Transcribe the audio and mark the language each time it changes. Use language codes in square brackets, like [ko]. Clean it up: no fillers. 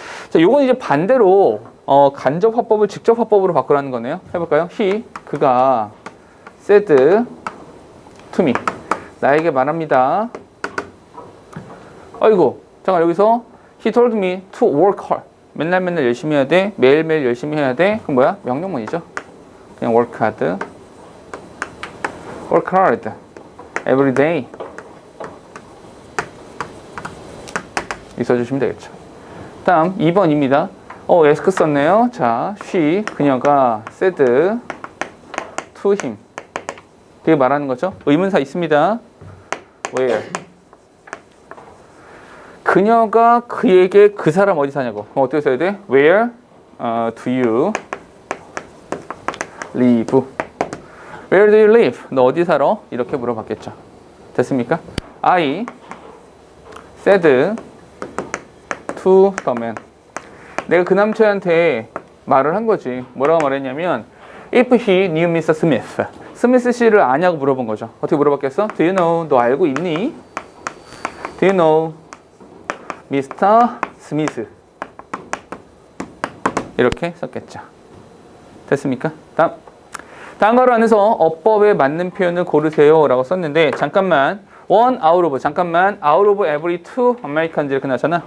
[ko] 자, 요건 이제 반대로 간접 화법을 직접 화법으로 바꾸라는 거네요. 해볼까요? 그가 said to me 나에게 말합니다. 아이고 잠깐 여기서 [en] he told me to work hard [ko] 맨날 열심히 해야 돼. 매일매일 열심히 해야 돼. 그럼 뭐야? 명령문이죠. 그냥 [en] work hard every day [ko] 써주시면 되겠죠. 다음 2번입니다. ask 썼네요. 자, 그녀가 said to him 그게 말하는 거죠. 의문사 있습니다. where 그녀가 그에게 그 사람 어디 사냐고. 그럼 어떻게 써야 돼? [en] Where do you live? [ko] Where do you live? 너 어디 살아? 이렇게 물어봤겠죠. 됐습니까? [en] I said to the man. [ko] 내가 그 남자한테 말을 한 거지. 뭐라고 말했냐면 [en] If he knew Mr. Smith. [ko] 스미스 씨를 아냐고 물어본 거죠. 어떻게 물어봤겠어? [en] Do you know? [ko] 너 알고 있니? [en] Do you know Mr. Smith? [ko] 이렇게 썼겠죠. 됐습니까? 다음 가로 안에서 어법에 맞는 표현을 고르세요 라고 썼는데 잠깐만 one out of 잠깐만 [en] out of every two Americans [ko] 이렇게 나왔잖아.